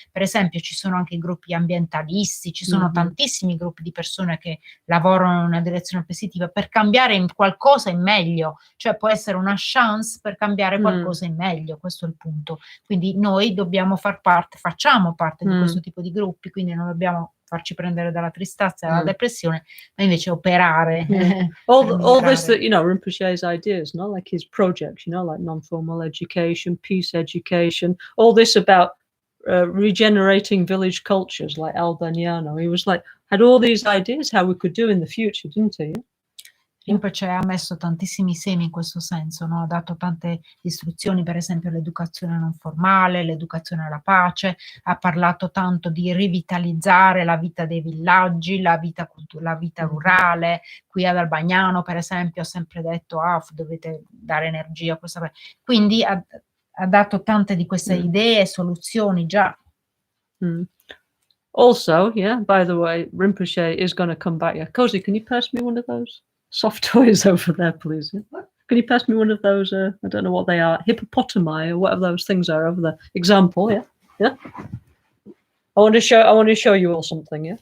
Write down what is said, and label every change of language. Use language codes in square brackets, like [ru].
[it] Per esempio ci sono anche i gruppi ambientalisti, ci sono tantissimi gruppi di persone che lavorano in una direzione positiva per cambiare in qualcosa in meglio, cioè può essere una chance per cambiare qualcosa in meglio, questo è il punto. Quindi noi dobbiamo facciamo parte di questo tipo di gruppi, quindi non dobbiamo farci prendere dalla tristezza e dalla depressione, ma invece operare. [en] all this that, you know, Rinpoche's ideas, no, like his projects, you know, like non-formal education, peace education, all this about regenerating village cultures like Albagnano. He was like, had all these ideas how we could do in the future, didn't he? [it] Rinpoche ha messo tantissimi semi in questo senso, no? Ha dato tante istruzioni, per esempio l'educazione non formale, l'educazione alla pace, ha parlato tanto di rivitalizzare la vita dei villaggi, la vita rurale. Qui ad Albagnano, per esempio, ha sempre detto dovete dare energia a questa. Quindi ha dato tante di queste idee e soluzioni già. [en] Also, yeah, by the way, Rinpoche is going to come back. Yeah, Cozy, can you pass me one of those soft toys over there, please? Can you pass me one of those, I don't know what they are, hippopotami or whatever those things are over there? Example, yeah? I want to show you all something, yeah?